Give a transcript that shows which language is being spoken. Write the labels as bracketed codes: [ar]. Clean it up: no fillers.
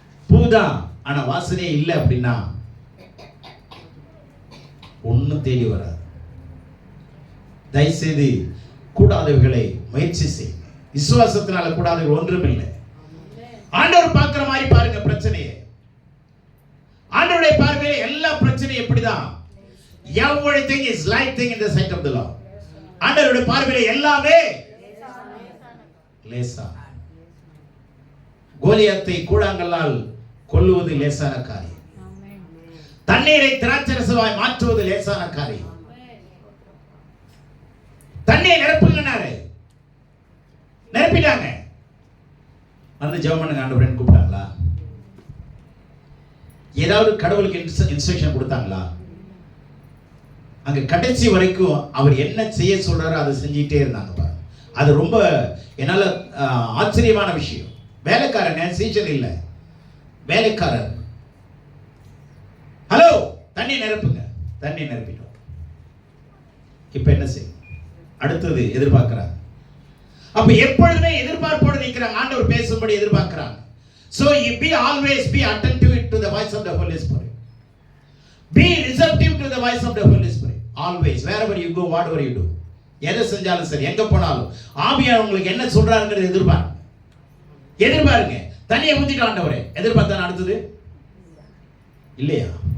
[ta] பூதான், ஆனா வாசனையே இல்லை அப்படின்னா ஒன்னும் தேடி வராது. தயவுசெய்து கூடாதவைகளை முயற்சி செய்யுங்க. விசுவாசத்தினால கூடாதவை ஒன்றும் இல்லை. ஆண்டவர் பார்க்கிற மாதிரி பாருங்க பிரச்சனையை. ஆண்டவருடைய பார்வையில எல்லா பிரச்சனையும் எப்படிதான், [en] everything is light thing in the sight of the Lord. [ta] ஆண்டவருடைய பார்வையில எல்லாமே லேசா. கோலியாத்தை கூழாங்கல்லால் கொல்லுவது லேசான காரியம். தண்ணீரை திராட்சரசமாய் மாற்றுவது லேசான காரியம். தண்ணீரை நிரப்புங்கன்னாரு, நிரப்பிட்டாங்க. வந்து ஜெபம் பண்ணுங்க ஆண்டவரேன்னு கூப்பிட்டாங்களா? ஏதாவது கடவுளுக்கு இன்ஸ்ட்ரக்ஷன் கொடுத்தாங்களா? அங்க கடைசி வரைக்கும் அவர் என்ன செய்ய சொல்றாரோ அதை செஞ்சிட்டே இருந்தாங்க பாருங்க. அது ரொம்ப என்னால ஆச்சரியமான விஷயம். வேலைக்காரன், சீசன் இல்லை, வேலைக்காரர். ஹலோ, தண்ணி நிரப்புங்க. தண்ணி நிரப்பிட்டோம். இப்ப என்ன செய்யும்? அடுத்தது எதிர்பார்க்கிறாங்க. அப்ப எப்பொழுதுமே எதிர்பார்ப்போடு நிற்கிறாங்க. ஆண்டவர் பேசும்படி எதிர்பார்க்கிறாங்க. [en] So you always be attentive to the voice of the Holy Spirit. Be receptive to the voice of the Holy Spirit. Always, wherever you go, whatever you do. [ta] எதை செஞ்சாலும் சரி, எங்க போனாலும் ஆவியானவர் உங்களுக்கு என்ன சொல்றாருங்கிறது எதிர்பாருங்க. தண்ணியை ஊத்திட்டு ஆண்டவரே எதிர்பார்த்தா அடுத்தது இல்லையா?